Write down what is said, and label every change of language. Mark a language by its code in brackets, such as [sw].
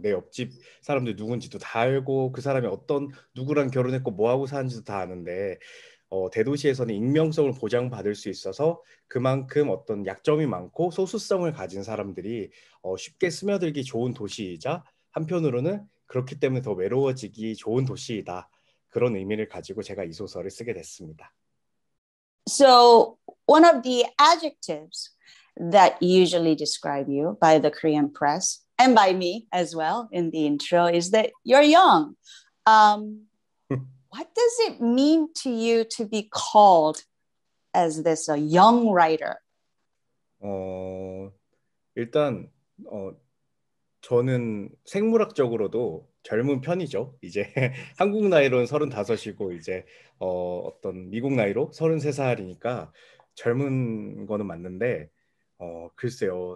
[ko] 내 옆집 사람들 누군지도 다 알고 그 사람이 어떤 누구랑 결혼했고 뭐 하고 사는지도 다 아는데 대도시에서는 익명성을 보장받을 수 있어서 그만큼 어떤 약점이 많고 소수성을 가진 사람들이 쉽게 스며들기 좋은 도시이자 한편으로는 그렇기 때문에 더 외로워지기 좋은 도시이다. 그런 의미를 가지고 제가 이 소설을 쓰게 됐습니다. [en] So, one of the adjectives that usually describe you by the Korean press and by me as well in the intro is that you're young. Um, what does it mean to you to be called as this a young writer? [ko] 어, 일단 저는 생물학적으로도 젊은 편이죠. 이제 한국 나이로는 35이고 이제 어떤 미국 나이로 33살이니까 젊은 거는 맞는데 글쎄요.